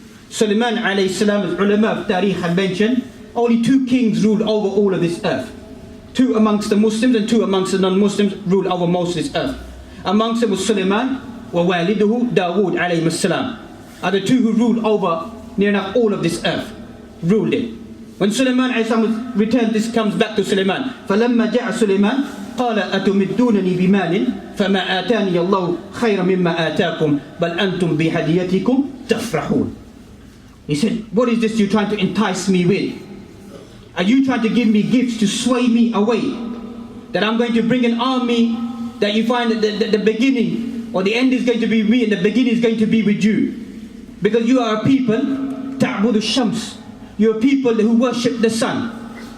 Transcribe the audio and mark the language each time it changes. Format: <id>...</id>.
<en>Sulaiman alayhi salam, as ulama of tariq have mentioned, only two kings ruled over all of this earth. Two amongst the Muslims and two amongst the non-Muslims ruled over most of this earth. Amongst them was</en> <ar>Sulaiman wa waliduhu Dawood alayhi salam,</ar> <en>are the two who ruled over near enough all of this earth, ruled it. When Sulaiman alayhi salam returned, this comes back to Sulaiman.</en> <ar>فَلَمَّا جَاءَ سُلَيْمَانَ قال أتمدونني بمال فما آتاني الله خيرا مما آتاكم بل أنتم بهديتكم تفرحون.</ar> <en>He said, what is this you're trying to entice me with? Are you trying to give me gifts to sway me away? That I'm going to bring an army that you find that the beginning or the end is going to be me and the beginning is going to be with you. Because you are a people,</en> <ar>ta'budu shams.</ar> <en>You're a people who worship the sun.</en>